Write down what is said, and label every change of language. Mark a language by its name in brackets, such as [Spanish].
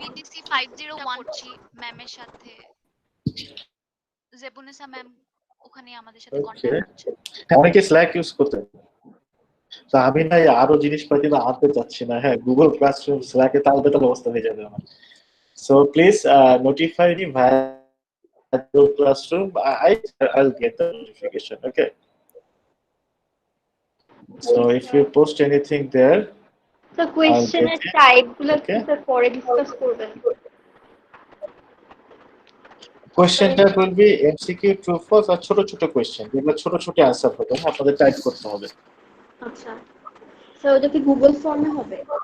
[Bangla] BTC 501 করছি ম্যামের সাথে, জেবুনেসা ম্যাম ওখানে আমাদের সাথে কন্ট্যাক্ট করছে। অনেকে স্ল্যাক ইউজ করতে, তো আমি না আরো জিনিসপাতি না আনতে চাচ্ছি না। হ্যাঁ, গুগল ক্লাসরুম স্ল্যাকে তাল বেতাল অবস্থা হয়ে যাবে আমার। [English] So please notify me via Google Classroom. I'll get the notification. Okay. So if you post anything there, [Bangla] তো কোয়েশ্চেনের টাইপগুলো কি স্যার পরে ডিসকাস করবেন? [English] question that will be MCQ, true, false [Bangla] আর ছোট ছোট কোয়েশ্চেন, যেগুলো ছোট ছোট অ্যানসার হবে, আপনাদের টাইপ করতে হবে। আচ্ছা স্যার, ওটা কি গুগল ফর্মে হবে?